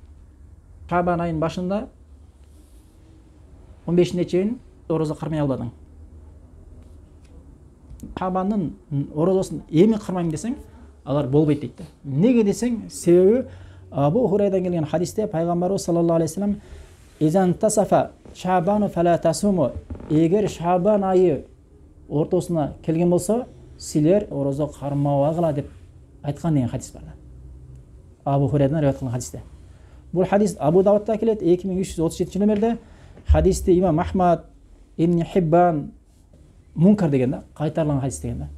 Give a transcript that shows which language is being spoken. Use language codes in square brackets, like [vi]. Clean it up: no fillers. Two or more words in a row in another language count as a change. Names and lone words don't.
[ky] Шабан айынын башында 15-ине чейин орозо кармай албадың. Шабандын орозосун эми кармайм десең, алар болбойт дейт. Неге десең, себеби Абу Хурайрадан келген хадисте пайгамбарыбыз [ar] صلى الله عليه وسلم إذا انتصف شعبان فلا تصوموا, [ky] эгер Шабан айы ортосуна келген болсо, силер орозо кармабагыла деп айткан деген хадис бар. Абу Хурайрадан риwayat кылган хадисте. Бул хадис Абу Давудта келет 2337 номерде. Хадисте имам Ахмад, Ибн Хиббан Мункар деген да, кайтарылган хадис деген да.